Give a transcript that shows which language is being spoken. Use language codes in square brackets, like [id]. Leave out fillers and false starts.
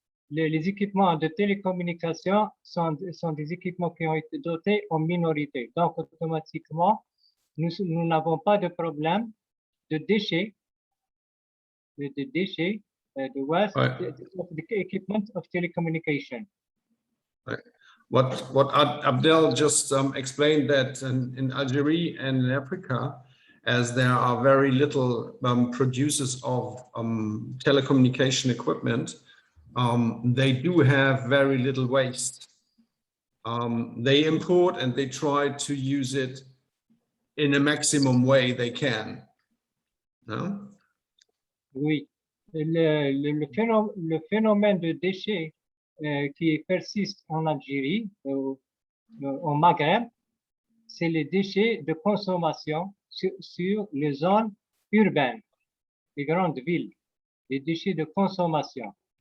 [fr] les équipements de télécommunication sont des équipements qui ont été dotés en minorité. Donc, automatiquement, nous n'avons pas de problème de déchets, de waste, [en] of the equipment of telecommunication. What Abdel just explained, that in Algeria and in Africa, as there are very little producers of telecommunication equipment, they do have very little waste. They import and they try to use it in a maximum way they can. No? [fr] Oui, le phénomène de déchets qui persiste en Algérie, au Maghreb, c'est les déchets de consommation sur les zones urbaines, les grandes villes, les déchets de consommation.